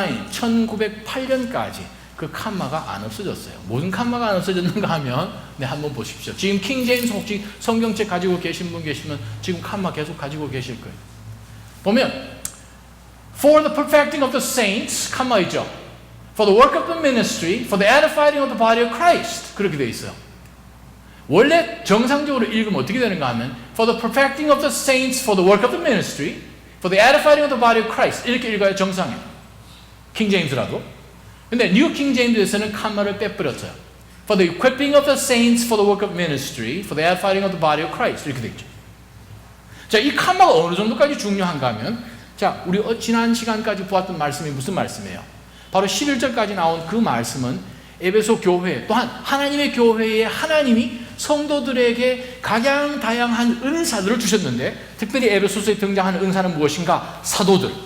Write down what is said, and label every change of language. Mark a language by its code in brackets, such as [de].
[ko] 1908년까지 그 칸마가 안 없어졌어요. 무슨 칸마가 안 없어졌는가 하면 한번 보십시오. 지금 킹제임스 혹시 성경책 가지고 계신 분 계시면 지금 칸마 계속 가지고 계실 거예요. 보면 [en] For the perfecting of the saints, [ko] 칸마 있죠. [en] For the work of the ministry, for the edifying of the body of Christ. [ko] 그렇게 되어 있어요. 원래 정상적으로 읽으면 어떻게 되는가 하면 [en] For the perfecting of the saints, for the work of the ministry, for the edifying of the body of Christ. [ko] 이렇게 읽어야 정상이에요. 킹제임스라도. 근데 뉴 킹제임스에서는 칸마를 빼버렸어요. [en] For the equipping of the saints, for the work of ministry, for the edifying of the body of Christ. [ko] 이렇게 되어 있죠. 자, 이 칸마가 어느 정도까지 중요한가 하면, 자, 우리 지난 시간까지 보았던 말씀이 무슨 말씀이에요? 바로 11절까지 나온 그 말씀은 에베소 교회, 또한 하나님의 교회에 하나님이 성도들에게 각양다양한 은사들을 주셨는데, 특별히 에베소서에 등장하는 은사는 무엇인가? 사도들.